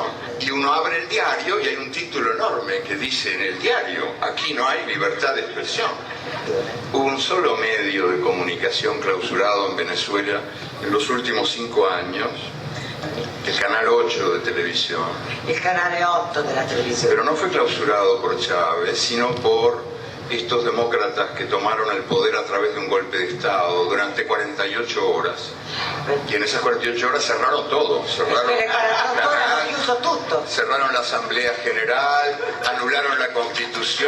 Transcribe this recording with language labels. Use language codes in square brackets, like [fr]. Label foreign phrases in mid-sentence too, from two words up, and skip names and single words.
[es] Y uno abre el diario y hay un título enorme que dice en el diario: aquí no hay libertad de expresión. Hubo un solo medio de comunicación clausurado en Venezuela en los últimos 5 años, el Canal 8 de televisión. [it] Il canale 8 della televisione. [es] Pero no fue clausurado por Chávez, sino por estos demócratas que tomaron el poder a través de un golpe de Estado durante 48 horas. Y en esas 48 horas cerraron todo. Cerraron la Asamblea General, anularon la Constitución.